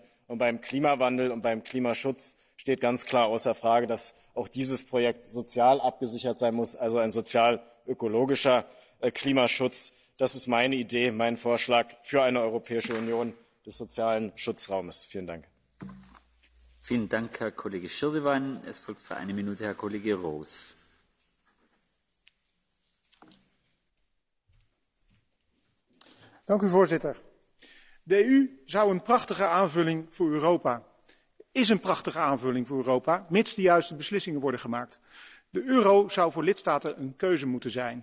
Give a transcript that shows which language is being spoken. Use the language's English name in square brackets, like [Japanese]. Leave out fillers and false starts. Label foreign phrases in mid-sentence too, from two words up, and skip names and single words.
[German] Und beim Klimawandel und beim Klimaschutz steht ganz klar außer Frage, dass auch dieses Projekt sozial abgesichert sein muss, also ein sozial-ökologischer Klimaschutz. Das ist meine Idee, mein Vorschlag für eine Europäische Union des sozialen Schutzraumes. Vielen Dank. Vielen Dank, Herr Kollege Schirdewan. Es folgt für eine Minute Herr Kollege Roos. [Dutch] Dank u, voorzitter. De EU zou een prachtige aanvulling voor Europa. Is een prachtige aanvulling voor Europa, mits de juiste beslissingen worden gemaakt. De euro zou voor lidstaten een keuze moeten zijn.